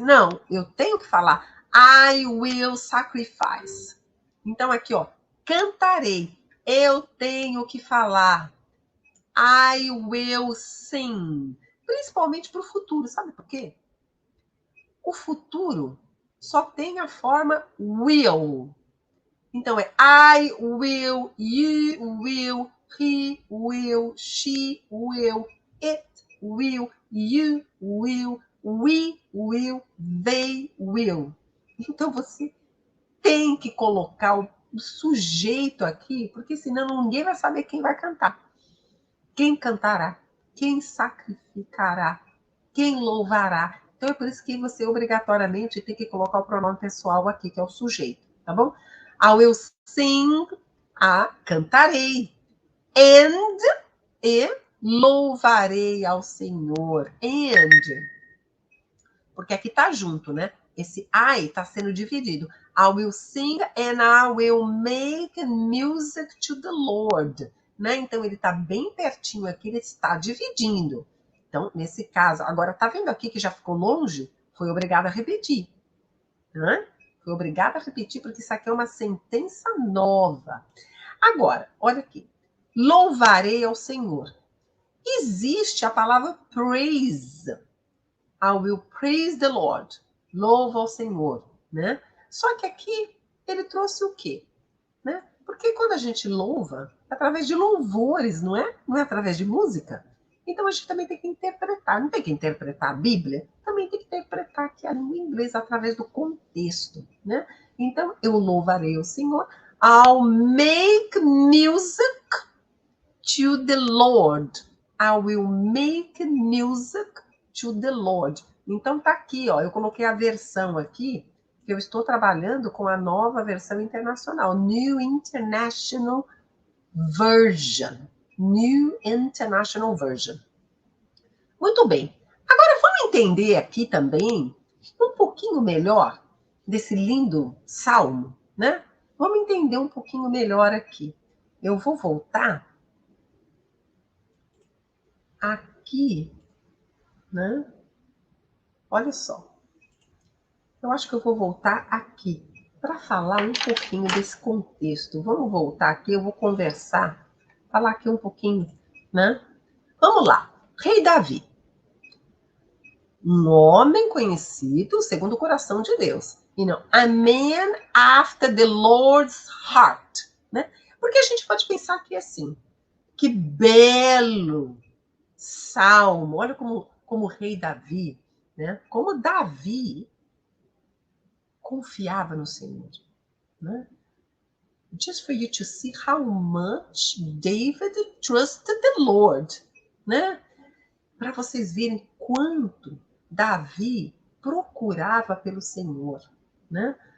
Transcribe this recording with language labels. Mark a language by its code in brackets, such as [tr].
[pt] Não, eu tenho que falar I will sacrifice. Então, aqui, ó, cantarei. Eu tenho que falar I will sing. Principalmente para o futuro. Sabe por quê? O futuro só tem a forma will. [en] Então, é I will, you will, he will, she will, it will, you will, we will, they will. [pt] Então, você tem que colocar o sujeito aqui, porque senão ninguém vai saber quem vai cantar. Quem cantará? Quem sacrificará? Quem louvará? Então é por isso que você obrigatoriamente tem que colocar o pronome pessoal aqui, que é o sujeito, tá bom? [en] I will sing, cantarei. [pt] And, e louvarei ao Senhor. And, porque aqui tá junto, né? Esse I tá sendo dividido. [en] I will sing and I will make music to the Lord. [pt] Né? Então, ele tá bem pertinho aqui, ele está dividindo. Então, nesse caso, agora tá vendo aqui que já ficou longe? Foi obrigado a repetir. Né? Foi obrigado a repetir, porque isso aqui é uma sentença nova. Agora, olha aqui. Louvarei ao Senhor. [en] Existe a palavra praise. I will praise the Lord. [pt] Louva ao Senhor, né? Só que aqui ele trouxe o quê? Né? Porque quando a gente louva, é através de louvores, não é? Não é através de música. Então a gente também tem que interpretar. Não tem que interpretar a Bíblia? Também tem que interpretar aqui a língua inglesa através do contexto, né? Então eu louvarei o Senhor. [en] I'll make music to the Lord. I will make music to the Lord. [pt] Então tá aqui, ó. Eu coloquei a versão aqui, que eu estou trabalhando com a nova versão internacional, New International Version. New International Version. Muito bem. Agora vamos entender aqui também um pouquinho melhor desse lindo salmo, né? Vamos entender um pouquinho melhor aqui. Eu vou voltar aqui, né? Olha só. Eu acho que eu vou voltar aqui para falar um pouquinho desse contexto. Vamos voltar aqui, eu vou conversar, falar aqui um pouquinho, né? Vamos lá. Rei Davi. Um homem conhecido segundo o coração de Deus. [en] a man after the Lord's heart, né? [pt] Porque a gente pode pensar que assim, que belo salmo, olha como o rei Davi, né? Como Davi confiava no Senhor, né? [en] Just for you to see how much David trusted the Lord, né? [pt] Para vocês verem quanto Davi procurava pelo Senhor, né?